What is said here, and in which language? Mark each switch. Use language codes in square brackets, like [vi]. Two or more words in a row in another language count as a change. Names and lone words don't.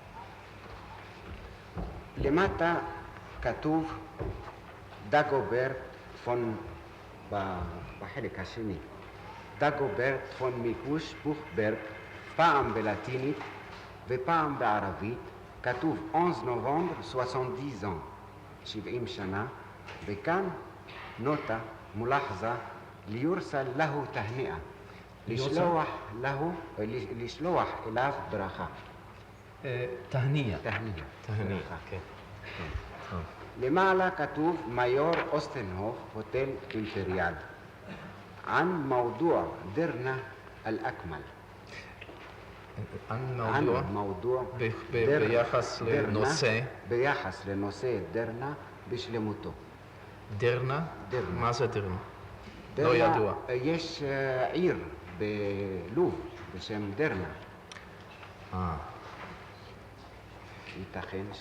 [he] למטה כתוב דגוברט פון, בחלק השני, דגוברט פון מיקוש בוכברג, פעם בלטינית ופעם בערבית, כתוב 11 נובמבר 70 70 שנה, וכאן נוטה [ar] ملاحظة ليرسل له تهنئة, [he] לשלוח אליו ברכה. תהניה. תהניאה. תהניה, כן. למעלה כתוב מיור אוסטנהוף, הוטל אימפריאל. [ar] عن موضوع درنا الأكمل. ען موضوع [he] ביחס לנושא. ביחס לנושא דרנה בשלמותו. דרנה? דרנה. מה זה דרנה? לא דרנה, ידוע. יש עיר בלוב בשם דרנה. ייתכן ש...